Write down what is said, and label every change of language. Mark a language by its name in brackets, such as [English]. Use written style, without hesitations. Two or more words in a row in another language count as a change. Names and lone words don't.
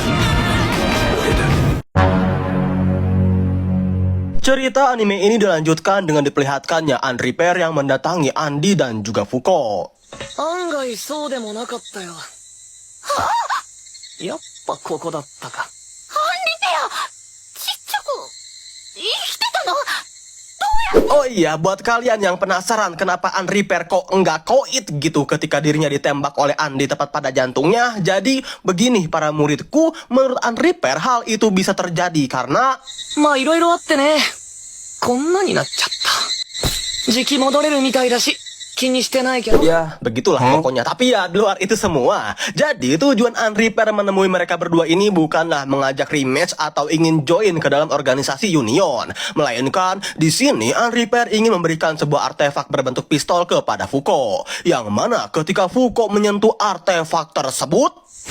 [Japanese] 俺だ。 [Indonesian] Cerita anime ini dilanjutkan dengan diperlihatkannya Unrepair yang mendatangi Andy dan juga Fuko. [Japanese] 案外そうでもなかったよ。やっぱここだったか。アンリペアちっちゃく生きてたの？ [Indonesian] Oh iya, buat kalian yang penasaran kenapa Unrepair kok enggak koit gitu ketika dirinya ditembak oleh Andy tepat pada jantungnya. Jadi begini para muridku, menurut Unrepair hal itu bisa terjadi karena [Japanese] まあいろいろあってね。こんなになっちゃった。時期戻れるみたいだし、気にしてないけど。 [Indonesian] ya begitulah pokoknya. Tapi ya di luar itu semua, jadi tujuan Unrepair menemui mereka berdua ini bukanlah mengajak rematch atau ingin join ke dalam organisasi Union, melainkan di sini Unrepair ingin memberikan sebuah artefak berbentuk pistol kepada Fuko, yang mana ketika Fuko menyentuh artefak tersebut,